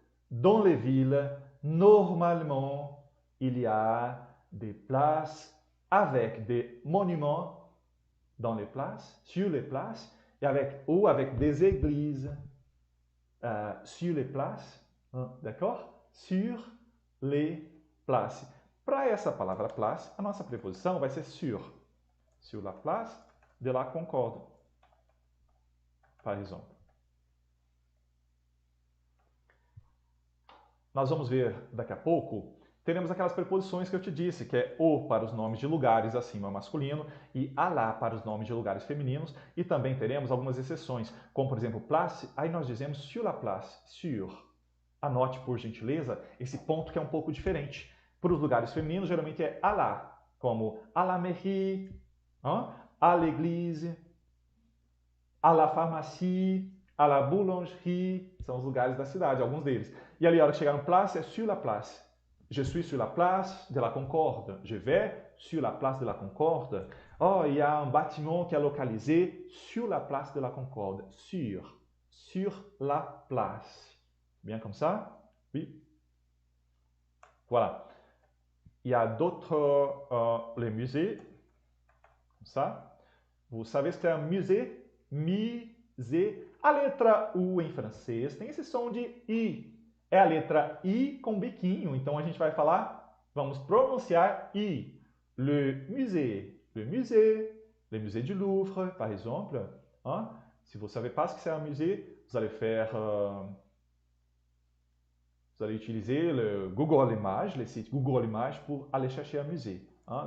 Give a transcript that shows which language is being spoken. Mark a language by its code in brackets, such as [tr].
[fr] Dans les villes, normalement, il y a des places avec des monuments dans les places, sur les places, ou avec des églises sur les places. D'accord? Sur les places. [pt] Para essa palavra place, a nossa preposição vai ser sur. [fr] Sur la place de la Concorde, par exemple. [pt] Nós vamos ver daqui a pouco, teremos aquelas preposições que eu te disse, que é o para os nomes de lugares acima masculino e à la para os nomes de lugares femininos, e também teremos algumas exceções, como por exemplo place, aí nós dizemos [fr] sur la place, sur. [pt] Anote por gentileza esse ponto que é um pouco diferente. Para os lugares femininos geralmente é à la, como [fr] à la mairie, à l'église, [pt] à la pharmacie, à la boulangerie, são os lugares da cidade, alguns deles. E ali, a hora que chegar no place, é sur la place. [fr] Je suis sur la place de la Concorde. Je vais sur la place de la Concorde. Oh, il y a un bâtiment qui est localisé sur la place de la Concorde. Sur la place. Bien comme ça? Oui. Voilà. Il y a d'autres, les musées, comme ça. Vous savez ce qu'est un musée? Musée. Z. [pt] A letra U em francês tem esse som de I. É a letra I com biquinho, então a gente vai falar, vamos pronunciar I. [fr] Le musée du Louvre, par exemple. Hein? Si vous ne savez pas ce que c'est un musée, vous allez faire... vous allez utiliser le Google Images, les sites Google Images pour aller chercher un musée. Hein?